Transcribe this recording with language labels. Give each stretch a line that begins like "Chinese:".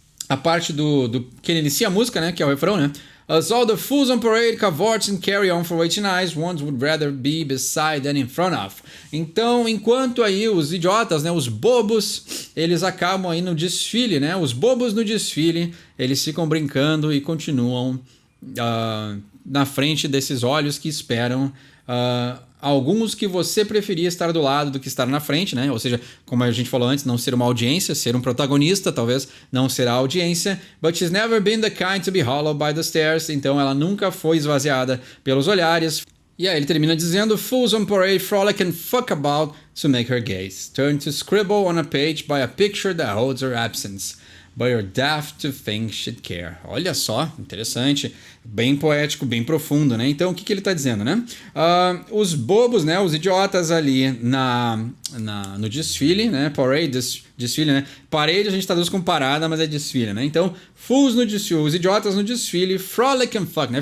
Portuguese: a parte do que ele inicia a música, né? Que é o refrão, né?
English: As all the fools on parade cavorts and carry on for waiting eyes, ones would rather be beside than in front of.
Portuguese: Então, enquanto aí os idiotas, né? Os bobos, eles acabam aí no desfile, né? Os bobos no desfile, eles ficam brincando e continuam na frente desses olhos que esperam... alguns que você preferia estar do lado do que estar na frente, né? Ou seja, como a gente falou antes, não ser uma audiência, ser um protagonista, talvez não ser a audiência.
English: But she's never been the kind to be hollowed by the stares.
Portuguese: Então ela nunca foi esvaziada pelos olhares. E aí ele termina dizendo:
English: Fools on parade frolic and fuck about to make her gaze. Turn to scribble on a page by a picture that holds her absence. But you're daft to think she'd care.
Portuguese: Olha só, interessante. Bem poético, bem profundo, né? Então, o que ele está dizendo, né? Os bobos, né? Os idiotas ali no desfile, né? Parade, desfile, né? Parade a gente traduz com parada, mas é desfile, né? Então, fools no desfile, os idiotas no desfile,
English: frolic and fuck,
Portuguese: né?